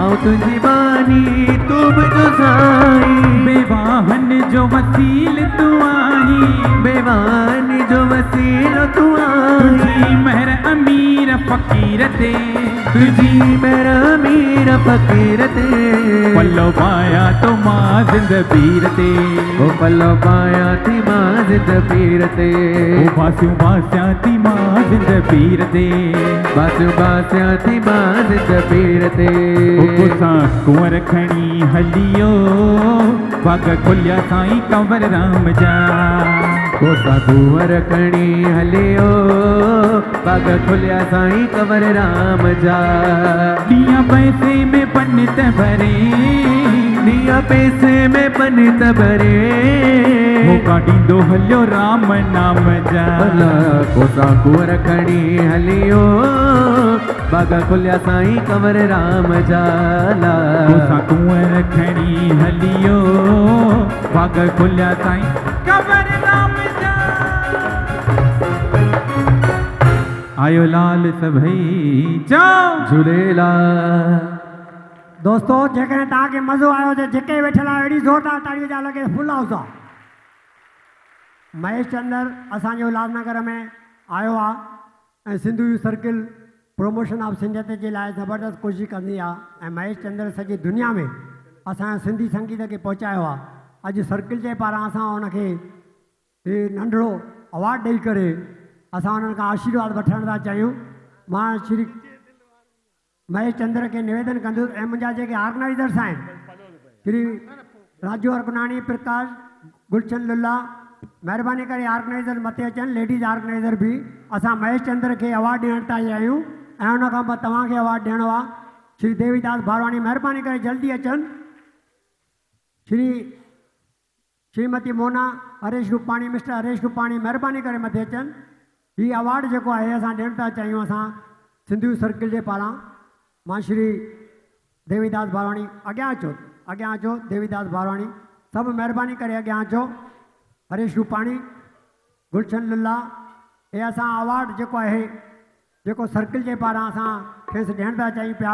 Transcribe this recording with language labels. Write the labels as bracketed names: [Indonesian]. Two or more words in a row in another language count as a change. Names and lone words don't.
[Sindhi] आऊं तुझी बानी तू मुझो साईं। बेवाहन जो वसील तू आही। बेवाहन जो वसील तू आही। तुझी महर अमीर फकीर ते। तुझी महर अमीर फकीर ते। पल्लो पाया तो मां जिंद पीर ते। पल्लो पाया थी मां जिंद पीर ते। बासु बास्या थी मां जिंद पीर ते। बासु बास्या थी मां जिंद पीर ते। कोसा कुंवर खणी हलियो बाग खुलिया साईं कंवर राम जा। कोसा कुंवर खणी हलियो बाग खुलिया साईं कंवर राम जा। दिया पैसे में पंडित भरे। दिया पैसे में पंडित भरे। मौका ॾींदो हलियो राम नाम जा। कोसा कुंवर खणी हलियो बाग खुलिया साईं कंवर राम जा। कोसा कुंवर खणी हलियो भाग खुलिया साईं ख़बर नाम जा आयो लाल सभई चओ झूलेलाल। दोस्तों जेकॾहिं तव्हांखे मज़ो आयो त जेके वेठल आहियो अहिड़ी ज़ोरदार ताड़ीअ जा लॻे [English] full house [Sindhi] आहे। महेश चंद्र असांजे उल्हासनगर में आयो आहे ऐं सिंधु यूथ सर्किल [English] promotion of [Sindhi] सिंधियत जे लाइ ज़बरदस्त कोशिशि कंदी आहे ऐं महेश चंद्र सॼी दुनिया में असांजे सिंधी संगीत खे पहुचायो आहे। अॼु सर्किल जे पारां असां हुनखे नंढिड़ो अवॉर्ड ॾेई करे असां हुननि खां आशीर्वाद वठण था चाहियूं। मां श्री महेश चंद्र के निवेदन कंदुसि ऐं मुंहिंजा जेके ऑर्गेनाइज़र्स आहिनि श्री राजू अर्गनाणी, प्रकाश, गुलशन लुल्ला, महिरबानी करे ऑर्गेनाइज़र मथे अचनि। [English] ladies organiser [Sindhi] बि असां महेश चंद्र के अवॉर्ड ॾियण था चाहियूं ऐं हुन खां पोइ तव्हांखे अवॉर्ड ॾियणो आहे। श्री देवीदास भारवानी महिरबानी करे जल्दी अचनि। श्रीमती मोना हरेश रूपाणी, मिस्टर हरेश रूपाणी महिरबानी करे मथे अचनि। हीउ अवॉर्ड जेको आहे असां ॾियण था चाहियूं असां सिंधु सर्किल जे पारां। मां श्री देवीदास भारवाणी अॻियां अचो देवीदास भारवाणी सभु महिरबानी करे अॻियां अचो। हरेश रूपाणी, गुलशन लुल्ला, हे असां अवॉर्ड जेको आहे जेको सर्किल जे पारां असां खेसि ॾियण था चाहियूं पिया।